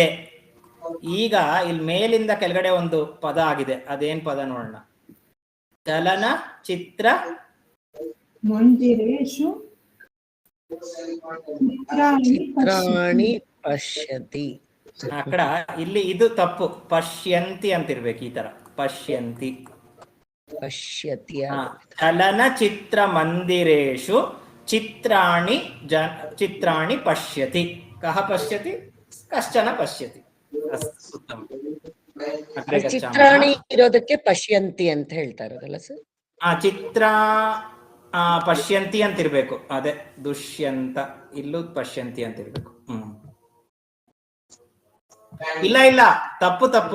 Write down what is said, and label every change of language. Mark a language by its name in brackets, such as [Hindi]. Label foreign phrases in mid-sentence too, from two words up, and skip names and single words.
[Kannada] ಈಗ ಇಲ್ಲಿ ಮೇಲಿಂದ ಕೆಳಗಡೆ ಒಂದು ಪದ ಆಗಿದೆ, ಅದೇನ್ ಪದ ನೋಡೋಣ. [Sanskrit] ಚಲನಚಿತ್ರ ಮಂದಿರೇಷು ಚಿತ್ರಾಣಿ ಪಶ್ಯತಿ. [Kannada] ಅక్కడ ಇಲ್ಲಿ ಇದು ತಪ್ಪು, ಪಶ್ಯಂತಿ ಅಂತಿರ್ಬೇಕು. ಈ ತರ ಪಶ್ಯಂತಿ [Sanskrit] ಪಶ್ಯತಿ. ಚಲನಚಿತ್ರ ಮಂದಿರೇಷು ಚಿತ್ರಾಣಿ ಪಶ್ಯತಿ. ಕಹ ಪಶ್ಯತಿ? ಕಶ್ಚನ ಪಶ್ಯತಿ. [Kannada] ಚಿತ್ರಾಣಿ ಇರೋದಕ್ಕೆ ಪಶ್ಯಂತಿ ಅಂತ ಹೇಳ್ತಾರಲ್ಲ ಸರ್? ಚಿತ್ರ ಪಶ್ಯಂತಿ ಅಂತಿರ್ಬೇಕು. ಅದೇ ದುಷ್ಯಂತ, ಇಲ್ಲೂ ಪಶ್ಯಂತಿ ಅಂತಿರ್ಬೇಕು. ಇಲ್ಲ ತಪ್ಪು.